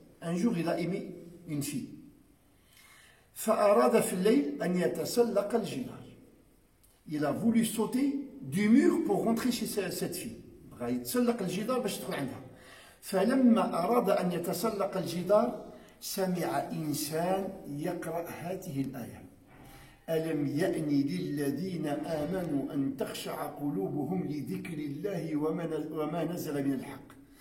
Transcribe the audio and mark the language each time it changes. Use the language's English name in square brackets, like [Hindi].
[French] Un jour il a aimé une fille. [Arabic] فأراد في الليل أن يتسلق الجدار. [French] Il a voulu sauter du mur pour rentrer chez cette fille. [Arabic] بغا يتسلق الجدار باش يدخل عندها. فلما أراد أن يتسلق الجدار سمع إنسان يقرأ هذه الآية. ألم يأن للذين آمنوا أن تخشع قلوبهم لذكر الله وما نزل من الحق.